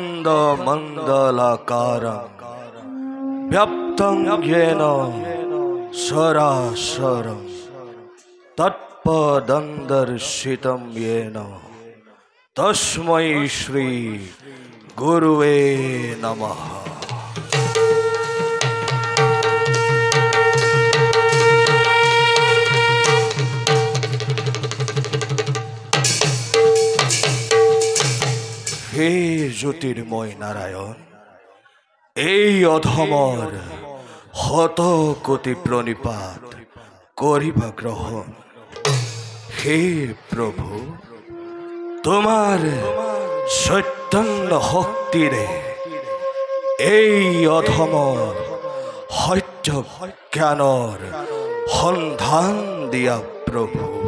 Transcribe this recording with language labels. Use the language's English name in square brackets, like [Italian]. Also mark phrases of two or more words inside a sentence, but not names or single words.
[Sanskrit] मण्डलाकारं व्याप्तं येन सरासरं तत्पदं येन तस्मै श्री गुरुवे नमः। हे ज्योतिर्मय नारायण, [Assamese] এই অধমৰ শত কোটি প্ৰণিপাত কৰিবা গ্ৰহণ। হে প্ৰভু, তোমাৰ চৈতন্য শক্তিৰে এই অধমৰ সত্য জ্ঞানৰ সন্ধান দিয়া প্ৰভু।